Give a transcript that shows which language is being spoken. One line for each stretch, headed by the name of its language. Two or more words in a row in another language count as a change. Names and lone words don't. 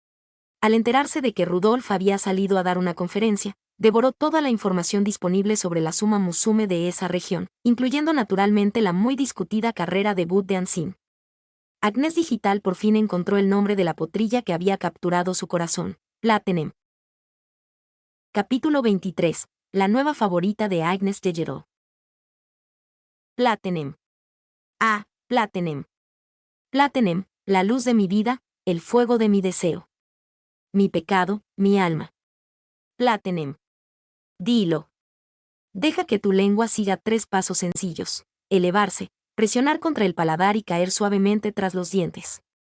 Spanish: Al enterarse de que Rudolf había salido a dar una conferencia, devoró toda la información disponible sobre la Summa Musume de esa región, incluyendo naturalmente la muy discutida carrera debut de Ansin. Agnes Digital por fin encontró el nombre de la potrilla que había capturado su corazón, Platinum. Capítulo 23. La nueva favorita de Agnes Digital. Platinum. Ah, Platinum. Platinum, la luz de mi vida, el fuego de mi deseo. Mi pecado, mi alma. Platinum. Dilo. Deja que tu lengua siga 3 pasos sencillos: elevarse, presionar contra el paladar y caer suavemente tras los dientes.